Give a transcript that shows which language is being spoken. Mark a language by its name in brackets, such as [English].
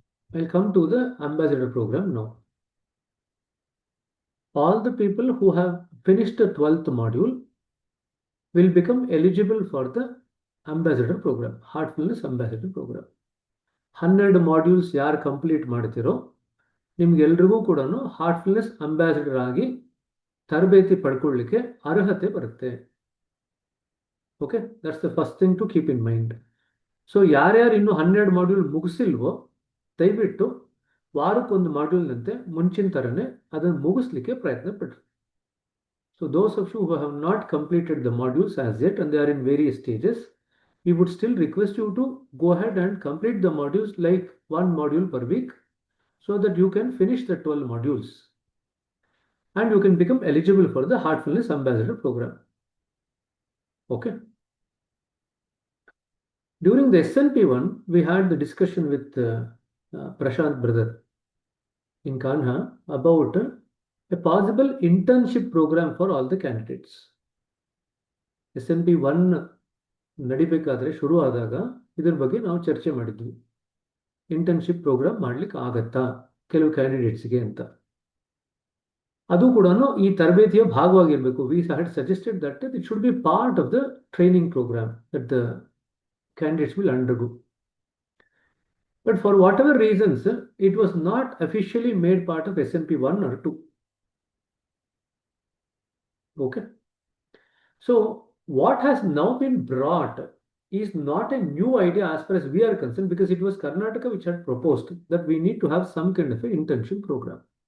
[English] I'll come to the ambassador program now. All the people who have finished the 12th module will become eligible for the ambassador program, Heartfulness Ambassador program. [Kannada] 12 modules ಯಾರು complete ಮಾಡ್ತಿರೋ ನಿಮ್ಗೆಲ್ರಿಗೂ ಕೂಡ Heartfulness ambassador ಆಗಿ ತರಬೇತಿ ಪಡ್ಕೊಳ್ಳಿಕ್ಕೆ ಅರ್ಹತೆ ಬರುತ್ತೆ. [English] Okay, that's the first thing to keep in mind. [Kannada] So ಯಾರ್ಯಾರು ಇನ್ನೂ 12 ಮಾಡ್ಯೂಲ್ ಮುಗಿಸಿಲ್ವೋ ದಯವಿಟ್ಟು ವಾರಕ್ಕೊಂದು ಮಾಡ್ಯೂಲ್ನಂತೆ ಮುಂಚಿನ ಥರನೇ ಅದನ್ನು ಮುಗಿಸ್ಲಿಕ್ಕೆ ಪ್ರಯತ್ನ ಪಡ್ರಿ. [English] So those of you who have not completed the modules as yet and they are in various stages, we would still request you to go ahead and complete the modules, like 1 module per week, so that you can finish the 12 modules and you can become eligible for the Heartfulness Ambassador program. Okay. During the SNP1, we had the discussion with Prashant brother in Kanha about a possible internship program for all the candidates. [Kannada] SNP1 ನಡಿಬೇಕಾದ್ರೆ ಶುರು ಆದಾಗ ಇದ್ರ ಬಗ್ಗೆ ನಾವು ಚರ್ಚೆ ಮಾಡಿದ್ವಿ. Internship program ಮಾಡ್ಲಿಕ್ಕೆ ಆಗತ್ತಾ ಕೆಲವು ಕ್ಯಾಂಡಿಡೇಟ್ಸ್ಗೆ ಅಂತ. ಅದು ಕೂಡ ಈ ತರಬೇತಿಯ ಭಾಗವಾಗಿರಬೇಕು. [English] We had suggested that it should be part of the training program that the candidates will undergo. But for whatever reasons, it was not officially made part of SNP 1 or 2. Okay. So what has now been brought is not a new idea as far as we are concerned, because it was Karnataka which had proposed that we need to have some kind of an internship program.